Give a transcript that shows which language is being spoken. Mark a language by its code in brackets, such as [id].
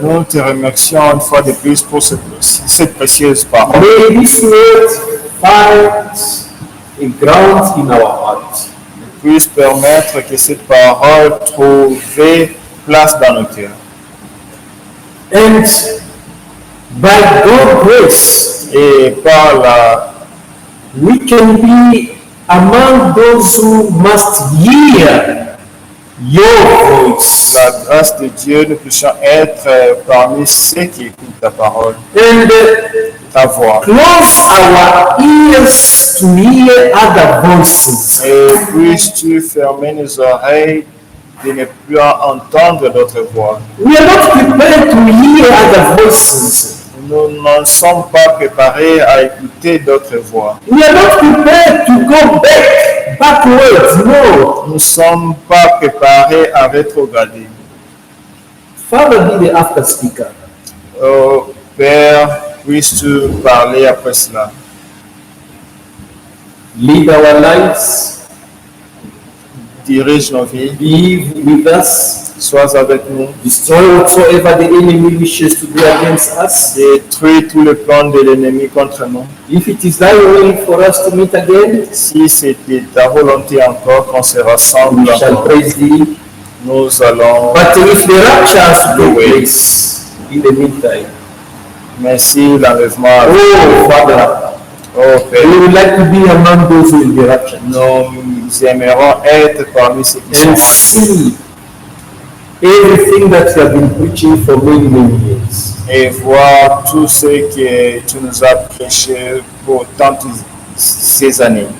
[fr] nous te remercions une fois de plus pour cette précieuse parole. [en] May this word find a ground in our heart. [fr] Puisse permettre que cette parole trouve place dans nos cœurs. [en] And by God's grace, [fr] Et [en] we can be among those who must hear your voice. [fr] la grâce de Dieu, nous puissions être parmi ceux qui écoutent ta parole, [en] And [fr] ta voix. [en] close our ears to hear other voices. [fr] Et puisses-tu fermer nos oreilles de ne plus entendre d'autres voix. [en] We are not prepared to hear other voices. [fr] Nous ne sommes pas préparés à écouter d'autres voix. [en] We are not prepared to go backwards. No. [fr] Nous ne sommes pas préparés à rétrograder. [en] Father, be the after speaker. [fr] Oh, Père, puisses-tu parler après cela? [en] Lead our lives. [fr] Dirige nos vies, [en] Be with us. [fr] sois avec nous, [en] Destroy whatsoever the enemy wishes to do against us. [fr] détruis tous les plans de l'ennemi contre nous. [en] If it is thy will for us to meet again, [fr] Si c'était ta volonté encore qu'on se rassemble [en] we shall [fr] encore, [en] praise thee. [fr] nous allons. [en] But if the rapture has to take place in the meantime, [fr] Merci l'enlèvement. [en] oh Father, Oh we [fr] Père, [en] would like to be among those who will be raptured [fr] nous aimerons être parmi ceux qui [en] and [fr] sont [en] see everything that you have been preaching for many, many years. [fr] et voir tout ce que tu nous as prêché pour tantes ces années.